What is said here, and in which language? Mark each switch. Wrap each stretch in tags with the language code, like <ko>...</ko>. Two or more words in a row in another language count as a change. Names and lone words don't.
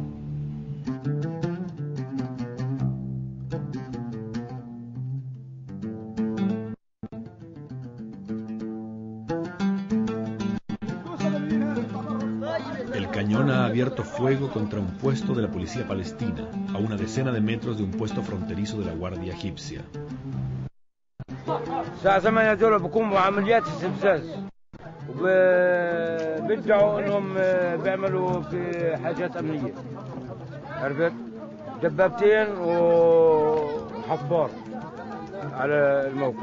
<es>El cañón ha abierto fuego contra un puesto de la policía palestina, a una decena de metros de un puesto fronterizo de la Guardia Egipcia.</es> <ar>الساعة 8 دول بقوموا بعمليات استفزاز وبيدعوا انهم بيعملوا في حاجات امنية. عرفت؟ دبابتين وحفار على الموقع.</ar>